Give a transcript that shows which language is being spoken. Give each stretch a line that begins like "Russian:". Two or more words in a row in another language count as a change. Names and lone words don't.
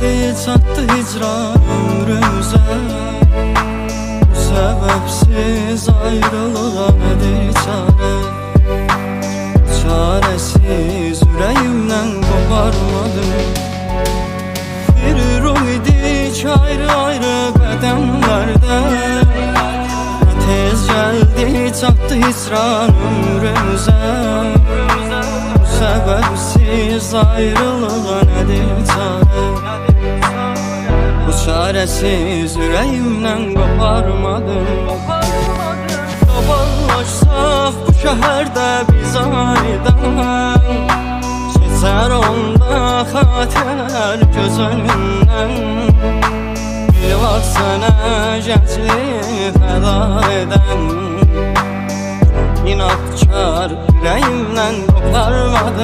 Azerbaijani: çatdı hicran ömrümüze.
Turkish: Bu sebepsiz ayrılığa nedir çare? Çaresiz yüreğimden koparmadım. Bir ruh idik ayrı ayrı bedenlerde. Ne tez geldi
Azerbaijani: çatdı hicran ömrümüze.
Turkish: Bu sebepsiz ayrılığa nedir çare? Bu çaresiz yüreğimden koparmadım.
Azerbaijani: Dolaşsaq bu şəhərdə biz aydan, keçər onda xatirələr göz önündən. Bir var sənə gəncliyi fəda edən, inadkar ürəyimdən qoparmadım.